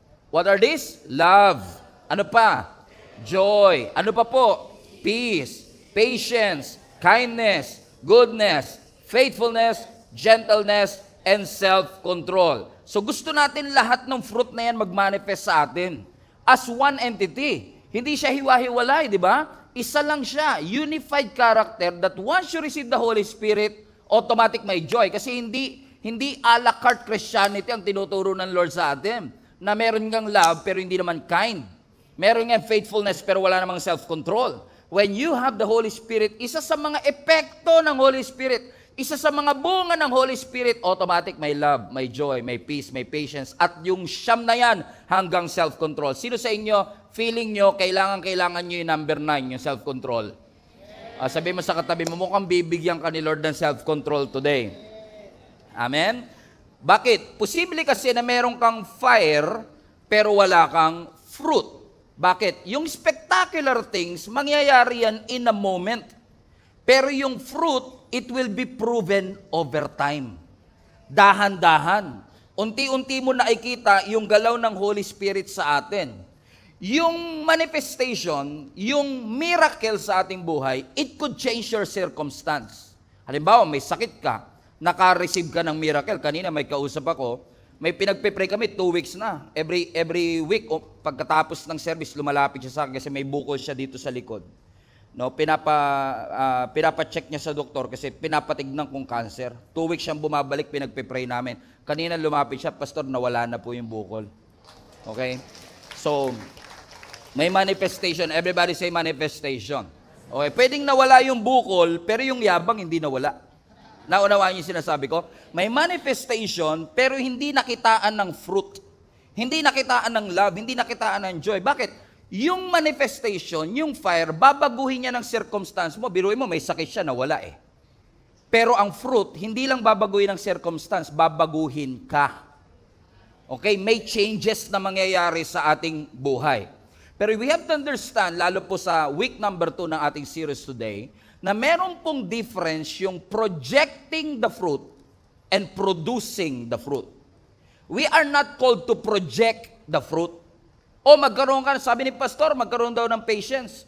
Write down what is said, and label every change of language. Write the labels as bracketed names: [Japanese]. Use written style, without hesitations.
[English] What are these? Love. [Filipino] Ano pa? [English] Joy. [Filipino] Ano pa po? [English] Peace, patience, kindness, goodness, faithfulness, gentleness, and self-control. [Filipino] So gusto natin lahat ng fruit na yan mag-manifest sa atin as one entity. Hindi siya hiwa-hiwalay, di ba? Isa lang siya, [English] unified character that once you receive the Holy Spirit, automatic may joy. [Filipino] Kasi hindi a la carte Christianity ang tinuturo ng Lord sa atin. Na meron kang love pero hindi naman kind. Meron kang faithfulness pero wala namang self-control. When you have the Holy Spirit, isa sa mga epekto ng Holy Spirit, isa sa mga bunga ng Holy Spirit, automatic may love, may joy, may peace, may patience, at yung siyam na yan hanggang self-control. Sino sa inyo, feeling nyo, kailangan nyo yung number 9, yung self-control? Sabi mo sa katabi mo, mukhang bibigyan ka ni Lord ng self-control today. Amen? Bakit? Posible kasi na meron kang fire, pero wala kang fruit. Bakit? Yung spectacular things, mangyayari yan in a moment. Pero yung fruit, [English] it will be proven over time. [Filipino] Dahan-dahan. Unti-unti mo nakikita yung galaw ng Holy Spirit sa atin. Yung manifestation, yung miracle sa ating buhay, [English] it could change your circumstance. [Filipino] Halimbawa, may sakit ka, naka-receive ka ng miracle. Kanina may kausap ako, may pinagpe-pray kami 2 weeks na. Every week, pagkatapos ng service, lumalapit siya sa akin kasi may bukol siya dito sa likod. No, pinapa-check niya sa doktor kasi pinapatignan kong cancer. 2 weeks siyang bumabalik, pinagpe-pray namin. Kanina lumapit siya, pastor, nawala na po yung bukol. Okay? [English] So, may manifestation. Everybody say manifestation. [Filipino] Okay, pwedeng nawala yung bukol, pero yung yabang hindi nawala. Naunawaan niyo sinasabi ko? May manifestation, pero hindi nakitaan ng fruit. Hindi nakitaan ng love, hindi nakitaan ng joy. Bakit? Yung manifestation, yung fire, babaguhin niya ng circumstance mo. Biruin mo, may sakit siya, nawala eh. Pero ang fruit, hindi lang babaguhin ng circumstance, babaguhin ka. Okay? May changes na mangyayari sa ating buhay. Pero [English] we have to understand, [Filipino] lalo po sa week number 2 ng ating series today, na meron pong difference yung [English] projecting the fruit and producing the fruit. We are not called to project the fruit. [Filipino] O magkaroon ka, sabi ni pastor, magkaroon daw ng patience.